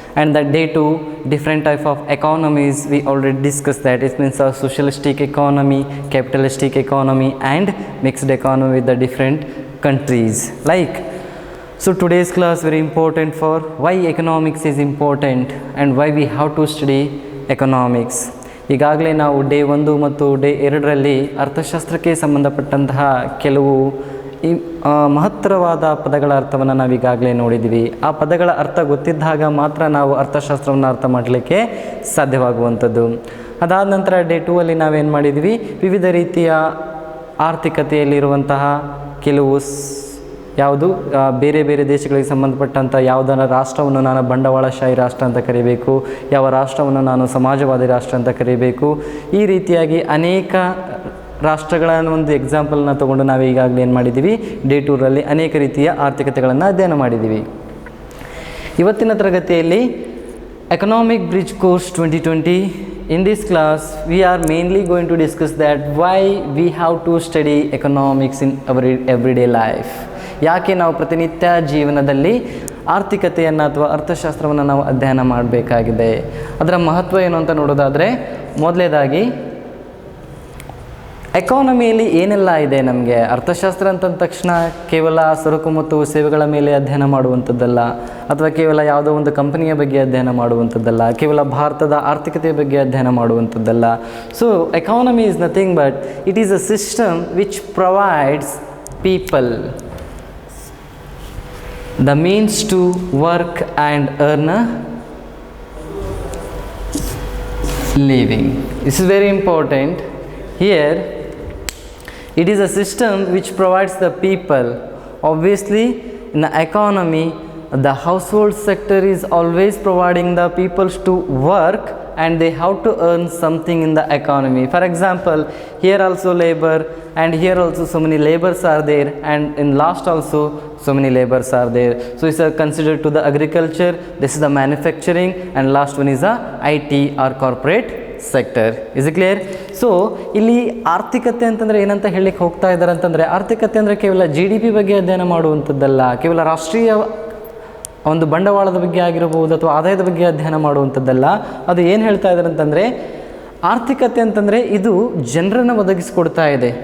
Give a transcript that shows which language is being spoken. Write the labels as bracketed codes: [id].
[en] And the day 2 different type of economies we already discussed that. It means a socialistic economy, capitalistic economy and mixed economy with the different countries. So today's class very important for why economics is important and why we have to study economics. [kn] ಈಗಾಗಲೇ ನಾವು day 1 ಮತ್ತು day 2ರಲ್ಲಿ ಅರ್ಥಶಾಸ್ತ್ರಕ್ಕೆ ಸಂಬಂಧಪಟ್ಟಂತಹ ಕೆಲವು ಮಹತ್ತರವಾದ ಪದಗಳ ಅರ್ಥವನ್ನು ನಾವು ಈಗಾಗಲೇ ನೋಡಿದ್ದೀವಿ. ಆ ಪದಗಳ ಅರ್ಥ ಗೊತ್ತಿದ್ದಾಗ ಮಾತ್ರ ನಾವು ಅರ್ಥಶಾಸ್ತ್ರವನ್ನು ಅರ್ಥ ಮಾಡಲಿಕ್ಕೆ ಸಾಧ್ಯವಾಗುವಂಥದ್ದು. ಅದಾದ ನಂತರ ಡೇ 2ಅಲ್ಲಿ ನಾವೇನು ಮಾಡಿದ್ವಿ, ವಿವಿಧ ರೀತಿಯ ಆರ್ಥಿಕತೆಯಲ್ಲಿರುವಂತಹ ಕೆಲವು ಯಾವುದು ಬೇರೆ ಬೇರೆ ದೇಶಗಳಿಗೆ ಸಂಬಂಧಪಟ್ಟಂಥ ಯಾವುದರ ರಾಷ್ಟ್ರವನ್ನು ನಾನು ಬಂಡವಾಳಶಾಹಿ ರಾಷ್ಟ್ರ ಅಂತ ಕರಿಬೇಕು, ಯಾವ ರಾಷ್ಟ್ರವನ್ನು ನಾನು ಸಮಾಜವಾದಿ ರಾಷ್ಟ್ರ ಅಂತ ಕರಿಬೇಕು, ಈ ರೀತಿಯಾಗಿ ಅನೇಕ ರಾಷ್ಟ್ರಗಳ ಒಂದು ಎಕ್ಸಾಂಪಲ್ನ ತೊಗೊಂಡು ನಾವು ಈಗಾಗಲೇ ಏನು ಮಾಡಿದ್ದೀವಿ, ಡೇ 2ರಲ್ಲಿ ಅನೇಕ ರೀತಿಯ ಆರ್ಥಿಕತೆಗಳನ್ನು ಅಧ್ಯಯನ ಮಾಡಿದ್ದೀವಿ. ಇವತ್ತಿನ ತರಗತಿಯಲ್ಲಿ economic bridge course 2020. [en] In this class we are mainly going to discuss that why we have to study economics in our everyday life. [kn] ಯಾಕೆ ನಾವು ಪ್ರತಿನಿತ್ಯ ಜೀವನದಲ್ಲಿ ಆರ್ಥಿಕತೆಯನ್ನು ಅಥವಾ ಅರ್ಥಶಾಸ್ತ್ರವನ್ನು ನಾವು ಅಧ್ಯಯನ ಮಾಡಬೇಕಾಗಿದೆ, ಅದರ ಮಹತ್ವ ಏನು ಅಂತ ನೋಡೋದಾದರೆ, ಮೊದಲನೇದಾಗಿ ಎಕಾನಮಿಯಲ್ಲಿ ಏನೆಲ್ಲ ಇದೆ. ನಮಗೆ ಅರ್ಥಶಾಸ್ತ್ರ ಅಂತಂದ ತಕ್ಷಣ ಕೇವಲ ಸರಕು ಮತ್ತು ಸೇವೆಗಳ ಮೇಲೆ ಅಧ್ಯಯನ ಮಾಡುವಂಥದ್ದಲ್ಲ, ಅಥವಾ ಕೇವಲ ಯಾವುದೋ ಒಂದು ಕಂಪನಿಯ ಬಗ್ಗೆ ಅಧ್ಯಯನ ಮಾಡುವಂಥದ್ದಲ್ಲ, ಕೇವಲ ಭಾರತದ ಆರ್ಥಿಕತೆಯ ಬಗ್ಗೆ ಅಧ್ಯಯನ ಮಾಡುವಂಥದ್ದಲ್ಲ. [en] So economy is nothing but it is a system which provides people the means to work and earn a living. This is very important. Here it is a system which provides the people. Obviously in the economy the household sector is always providing the people to work and they have to earn something in the economy. For example, here also labor and here also so many labors are there, and in last also so many labors are there. So it's considered to the agriculture, this is the manufacturing, and last one is the IT or corporate sector. Is it clear? [kn] So ಇಲ್ಲಿ ಆರ್ಥಿಕತೆ ಅಂತಂದರೆ ಏನಂತ ಹೇಳಲಿಕ್ಕೆ ಹೋಗ್ತಾ ಇದ್ದಾರೆ ಅಂತಂದರೆ, ಆರ್ಥಿಕತೆ ಅಂದರೆ ಕೇವಲ GDP ಬಗ್ಗೆ ಅಧ್ಯಯನ ಮಾಡುವಂಥದ್ದಲ್ಲ, ಕೇವಲ ರಾಷ್ಟ್ರೀಯ ಒಂದು ಬಂಡವಾಳದ ಬಗ್ಗೆ ಆಗಿರಬಹುದು ಅಥವಾ ಆದಾಯದ ಬಗ್ಗೆ ಅಧ್ಯಯನ ಮಾಡುವಂಥದ್ದಲ್ಲ. ಅದು ಏನು ಹೇಳ್ತಾ ಇದ್ದಾರೆ ಅಂತಂದರೆ, ಆರ್ಥಿಕತೆ ಅಂತಂದರೆ ಇದು ಜನರನ್ನು ಒದಗಿಸ್ಕೊಡ್ತಾ ಇದೆ.